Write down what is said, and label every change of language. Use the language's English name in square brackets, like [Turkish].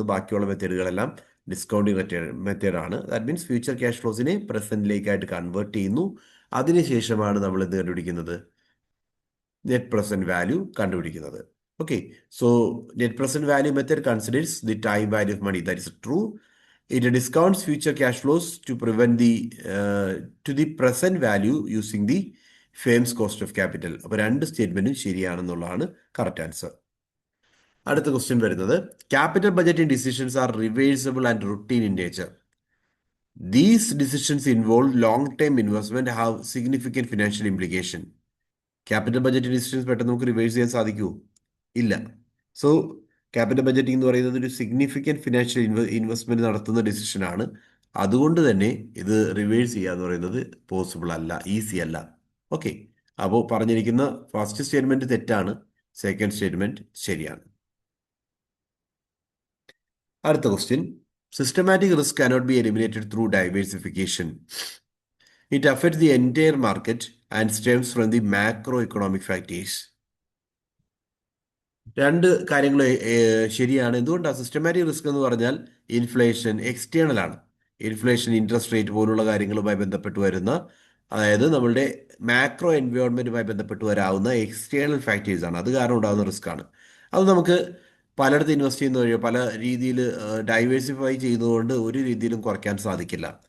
[Malayalam] ബാക്കിയുള്ള മെത്തേഡുകളെല്ലാം ഡിസ്കൗണ്ടിങ് മെത്തേഡാണ്. That means future cash ഫ്ലോസിനെ പ്രസന്റിലേക്കായിട്ട് convert ചെയ്യുന്നു. അതിനുശേഷമാണ് നമ്മൾ എന്ത് കണ്ടുപിടിക്കുന്നത്? നെറ്റ് പ്രസന്റ് വാല്യൂ കണ്ടുപിടിക്കുന്നത്. [English] Okay, so net present value method considers the time value of money. That is true. It discounts future cash flows to prevent to the present value using the firm's cost of capital. [Malayalam] അപ്പോൾ രണ്ട് സ്റ്റേറ്റ്മെന്റും ശരിയാണെന്നുള്ളതാണ് correct answer. അടുത്ത question വരുന്നത്, [English] Capital budgeting decisions are reversible and routine in nature. These decisions involve long term investment have significant financial implication. [Malayalam] Capital budgeting decisions പെട്ടെന്ന് നമുക്ക് reverse ചെയ്യാൻ സാധിക്കുമോ? ഇല്ല. So capital budgeting എന്ന് പറയുന്നത് ഒരു സിഗ്നിഫിക്കൻറ്റ് ഫിനാൻഷ്യൽ ഇൻവെസ്റ്റ്മെന്റ് നടത്തുന്ന ഡിസിഷനാണ്. അതുകൊണ്ട് തന്നെ ഇത് റിവേഴ്സ് ചെയ്യുക എന്ന് പറയുന്നത് പോസിബിൾ അല്ല, ഈസി അല്ല. ഓക്കെ, അപ്പോൾ പറഞ്ഞിരിക്കുന്ന ഫസ്റ്റ് സ്റ്റേറ്റ്മെന്റ് തെറ്റാണ്, സെക്കൻഡ് സ്റ്റേറ്റ്മെന്റ് ശരിയാണ്. അടുത്ത question, [English] Systematic risk cannot be eliminated through diversification. It affects the entire market and stems from the macroeconomic factors. [Malayalam] രണ്ട് കാര്യങ്ങൾ ശരിയാണ്. എന്തുകൊണ്ടാണ് സിസ്റ്റമാറ്റിക് റിസ്ക് എന്ന് പറഞ്ഞാൽ ഇൻഫ്ലേഷൻ എക്സ്റ്റേണൽ ആണ്. ഇൻഫ്ലേഷൻ, ഇൻട്രസ്റ്റ് റേറ്റ് പോലുള്ള കാര്യങ്ങളുമായി ബന്ധപ്പെട്ട് വരുന്ന, അതായത് നമ്മളുടെ മാക്രോ എൻവയോൺമെന്റുമായി ബന്ധപ്പെട്ട് വരാവുന്ന എക്സ്റ്റേണൽ ഫാക്ടേഴ്സ് ആണ്. അത് കാരണം ഉണ്ടാകുന്ന റിസ്ക് ആണ്. അത് നമുക്ക് പലയിടത്ത് ഇൻവെസ്റ്റ് ചെയ്യുന്ന വഴിയോ പല രീതിയിൽ ഡൈവേഴ്സിഫൈ ചെയ്യുന്നതുകൊണ്ട് ഒരു രീതിയിലും കുറയ്ക്കാൻ സാധിക്കില്ല.